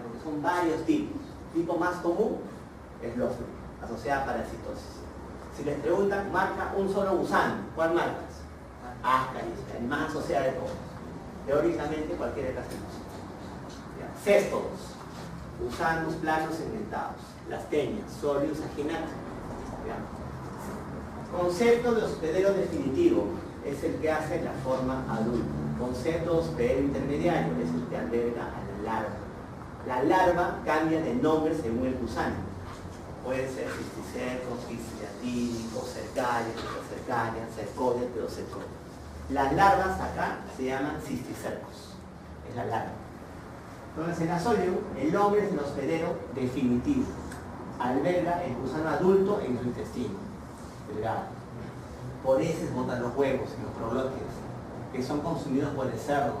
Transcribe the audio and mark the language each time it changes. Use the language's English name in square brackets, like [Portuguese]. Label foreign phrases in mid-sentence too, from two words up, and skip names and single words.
[Spanish] Porque son varios tipos. El tipo más común es Loeffler, asociada a parasitosis. Si les preguntan, marca un solo gusano, ¿cuál marcas? Ascaris, el más asociado de todos. Teóricamente cualquiera de las dos. Céstodos, gusanos planos segmentados. Lastenias, Solius aginata. Concepto de hospedero definitivo es el que hace la forma adulta. Concepto de hospedero intermediario es el que alberga a la larva. La larva cambia de nombre según el gusano. Puede ser cisticercos, cistiatídicos, cercarias, cercorias, pseudocercorias. Las larvas acá se llaman cisticercos. Es la larva. Entonces en Asolium el nombre es el hospedero definitivo. Alberga el gusano adulto en su intestino delgado. Por eso botan los huevos en los proglótidos, que son consumidos por el cerdo.